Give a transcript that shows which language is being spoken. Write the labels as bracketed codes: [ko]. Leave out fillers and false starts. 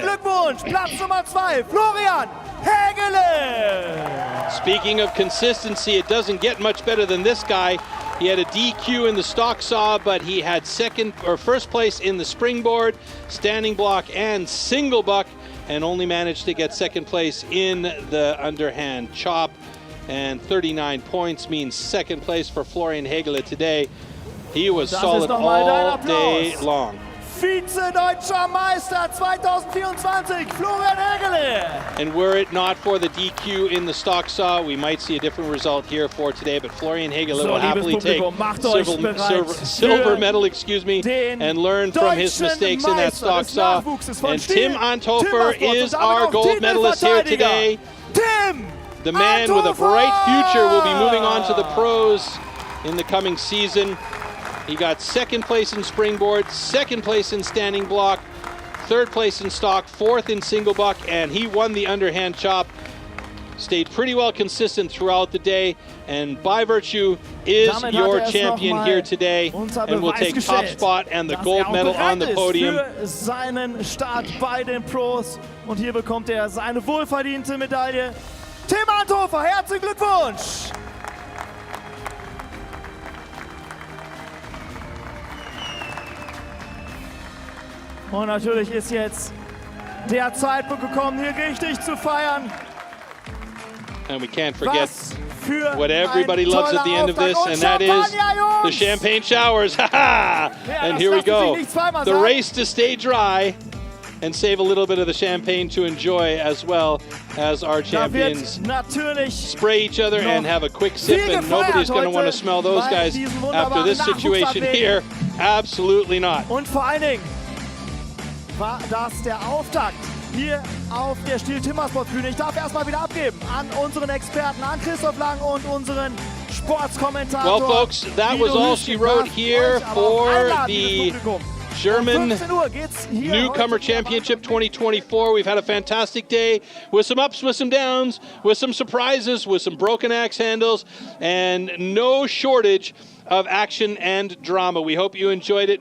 [de] Glückwunsch, Platz Nummer 2, Florian Hegele. [en] Speaking of consistency, it doesn't get much better than this guy. He had a DQ in the stock saw, but he had 1st place in the springboard, standing block, and single buck, and only managed to get 2nd place in the underhand chop. And 39 points means 2nd place for Florian Hegele today. He was solid all day long. [de] Vize-Deutscher Meister 2024, Florian Hegele. [en] And were it not for the DQ in the stock saw, we might see a different result here for today. But Florian Hegele will happily take silver medal, and learn from his mistakes in that stock saw. And Tim Anthofer is our gold medalist here today. The man with a bright future will be moving on to the pros in the coming season. He got 2nd place in springboard, 2nd place in standing block, 3rd place in stock, 4th in single buck, and he won the underhand chop. Stayed pretty well consistent throughout the day, and by virtue is your champion here today, and will take top spot and the gold medal on the podium. [de] Für seinen Start bei den Pros, und hier bekommt er seine wohlverdiente Medaille. Tim Anthofer, herzlichen Glückwunsch! Und natürlich ist jetzt der Zeitpunkt gekommen, hier richtig zu feiern. [en] And we can't forget what everybody loves at the end of this, and that is the champagne showers. And here we go. The race to stay dry and save a little bit of the champagne to enjoy, as well as our champions spray each other and have a quick sip, and nobody's going to want to smell those guys after this situation here. Absolutely not. [de] Und vor allen Dingen war das der Auftakt hier auf der STIHL TIMBERSPORTS Bühne. Ich darf erstmal wieder abgeben an unseren Experten, an Christoph Lang und unseren Sportskommentator. [en] Well, folks, that was all she wrote here for the German Newcomer Championship 2024. We've had a fantastic day with some ups, with some downs, with some surprises, with some broken axe handles, and no shortage of action and drama. We hope you enjoyed it.